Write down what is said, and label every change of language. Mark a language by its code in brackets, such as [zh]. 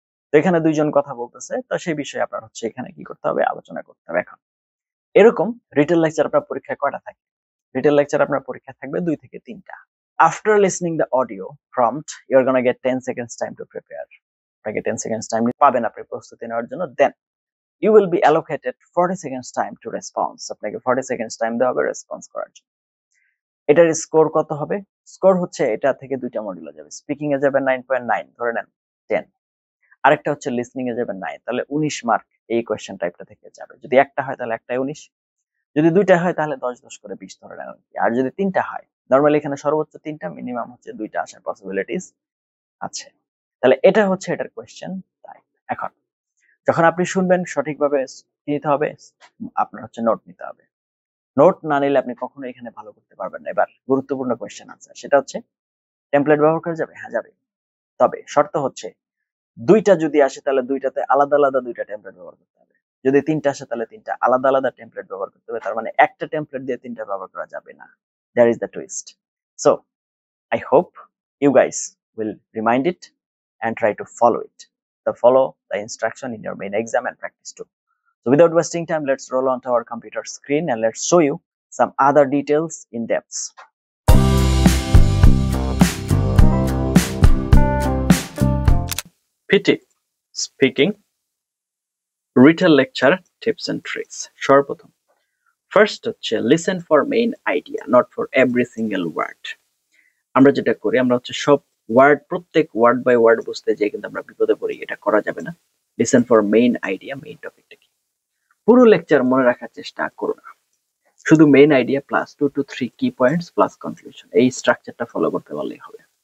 [bn] তো এখানে দুইজন কথা বলতেছে, তো সেই বিষয়ে আপনার হচ্ছে এখানে কি করতে হবে, আলোচনা করতে হবে। এখন এরকম রিটেল লেকচার আপনার পরীক্ষায় কয়টা থাকে? রিটেল লেকচার আপনার পরীক্ষা থাকবে 2 থেকে 3টা। [en] After listening the audio prompt, you're gonna get 10 seconds time to prepare. [bn] আপনাকে 10 seconds time পাবেন আপনি প্রস্তুতি নেওয়ার জন্য। [en] Then you will be allocated 40 seconds time to response. [bn] আপনাকে 40 seconds time দেওয়া হবে রেসপন্স করার জন্য। এটার স্কোর কত হবে? স্কোর হচ্ছে এটা থেকে দুইটা মডিউলে যাবে। স্পিকিং এ যাবে 9.9, ধরে নেন 10। আরেকটা হচ্ছে লিসনিং এ যাবে 9, তাহলে 19 মার্ক এই কোশ্চেন টাইপটা থেকে যাবে। যদি একটা হয় তাহলে একটাই 19, যদি দুইটা হয় তাহলে 10 করে 20 ধরে নেন। আর যদি তিনটা হয়, নরমালি এখানে সর্বোচ্চ 3টা, মিনিমাম হচ্ছে 2টা আসার পসিবিলিটিস আছে। তাহলে এটা হচ্ছে এটার কোশ্চেন টাইপ। এখন যখন আপনি শুনবেন সঠিকভাবে নিতে হবে, আপনার হচ্ছে নোট নিতে হবে। নোট না নিলে আপনি কখনো এখানে ভালো করতে পারবেন না। এবার গুরুত্বপূর্ণ কোশ্চেন আনসার, সেটা হচ্ছে টেমপ্লেট ব্যবহার করা যাবে? হ্যাঁ যাবে, তবে শর্ত হচ্ছে দুইটা যদি আসে তাহলে দুইটাতে আলাদা আলাদা দুইটা টেমপ্লেট ব্যবহার করতে হবে। যদি তিনটা আসে তাহলে তিনটা আলাদা আলাদা টেমপ্লেট ব্যবহার করতে হবে। তার মানে একটা টেমপ্লেট দিয়ে তিনটা ব্যবহার করা যাবে না। [en] That is the twist. So I hope you guys will remind it and try to follow it. Follow the instruction in your main exam and practice too. So without wasting time, let's roll onto our computer screen and let's show you some other details in depth. PTE Speaking Retail Lecture Tips and Tricks. [bn] সর্বপ্রথম first হচ্ছে [en] listen for main idea, not for every single word. [bn] আমরা যেটা করি, আমরা হচ্ছে সব word, প্রত্যেক word by word বুঝতে যেয়ে কিন্তু আমরা বিপদে পড়ি। এটা করা যাবে না। [en] listen for main idea, [bn] main টপিকটা কি। পুরো লেকচার মনে রাখার চেষ্টা করো না, শুধু মেইন আইডিয়া প্লাস 2 to 3 কি পয়েন্টস প্লাস কনক্লুশন, এই স্ট্রাকচারটা ফলো করতে পারলেই হবে।